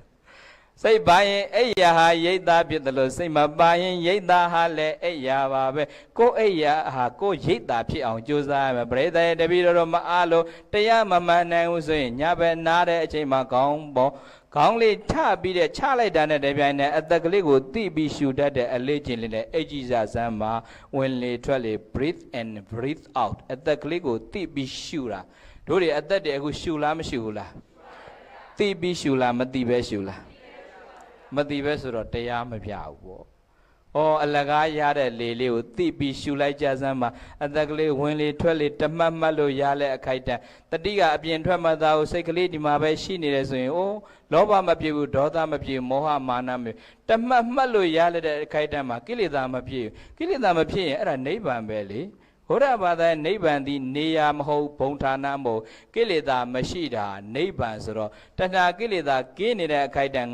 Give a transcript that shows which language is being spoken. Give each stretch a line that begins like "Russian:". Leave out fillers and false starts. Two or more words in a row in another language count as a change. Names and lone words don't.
Burmese: စိတ်ပါရင်အိယာဟာရိတ်သားဖြစ်တယ်လို့စိတ်မပါရင်ရိတ်သားဟာလည်းအိယာပါပဲကိုယ်အိယာဟာကိုယ်ရိတ်သားဖြစ်အောင်ကြိုး စားရမယ်ပရိသတ်တပည့်တော်မအားလို့တရားမမှန်နိုင်ဘူးဆိုရင်ညဘက်နားတဲ့အချိန်မှာခေါင်းပေါ်ခေါင်းလေးထပြီးတဲ့ချလိုက်တာနဲ့တပြိုင်နက်အသက်ကလေးကိုတိပြီးရှူတတ်တဲ့အလေးချင်းလေးနဲ့အိတ်ကြီးစားစမ်းမှာဝင်လေထွက်လေ
English: breathe in breathe out
Burmese: အသက်ကလေးကိုတိပြီးရှူတာတို့တွေအသက်တွေအခုရှူလားမရှူဘူးလားတိပြီးရှူလားမတိပဲရှူလားမသိပဲဆိုတော့တရားမပြဘူးပေါ့။အော်အလကားရတဲ့လေလေးကိုသိပြီး ရှူလိုက်ကြစမ်းမှာအသက်ကလေးဝင်လေထွက်လေတမတ်မှတ်လို့ရလဲအခိုက်တန်တတိကအပြင်ထွက်မှသာကိုစိတ်ကလေးဒီမှာပဲရှိနေတယ်ဆိုရင်အိုးလောဘမပြေဘူးဒေါသမပြေဘူးမောဟမာနမပြေတမတ်မှတ်လို့ရလဲတဲ့အခိုက်တန်မှာကိလေသာမပြေဘူးကိလေသာမဖြစ်ရင်အဲ့ဒါနိဗ္ဗာန်ပဲလေဘုရားဘာသာနိဗ္ဗာန်ဒီနေရာမဟုတ်ဘုံဌာနမဟုတ်ကိလေသာမရှိတာနိဗ္ဗာန်ဆိုတော့တဏှာကိလေသာကင်းနေတဲ့အခိုက်တန်